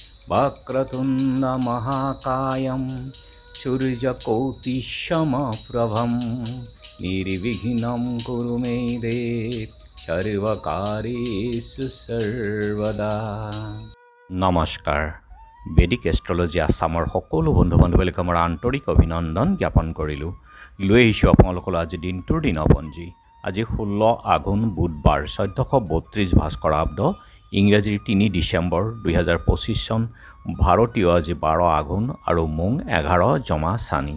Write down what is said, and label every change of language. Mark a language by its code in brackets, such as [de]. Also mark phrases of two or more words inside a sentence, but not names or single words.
[sa] वक्रतुण्ड महाकायं सूर्यकोटिसमप्रभं निर्विघ्नं कुरु मे देव सर्वकार्येषु सर्वदा। [as] নমস্কাৰ। বেদিক এষ্ট্ৰলজি আছামৰ সকলো বন্ধু বান্ধৱীলৈ মোৰ আন্তৰিক অভিনন্দন জ্ঞাপন কৰিলোঁ। লৈ আহিছোঁ আপোনালোকলৈ আজি দিনটোৰ দিনপঞ্জী। আজি 16 আঘোণ বুধবাৰ 1432 ভাস্কৰাব্দ, ইংৰাজীৰ 3 ডিচেম্বৰ 2025 চন, ভাৰতীয় আজি 12 আঘোণ আৰু মোং 11 জমা চানি।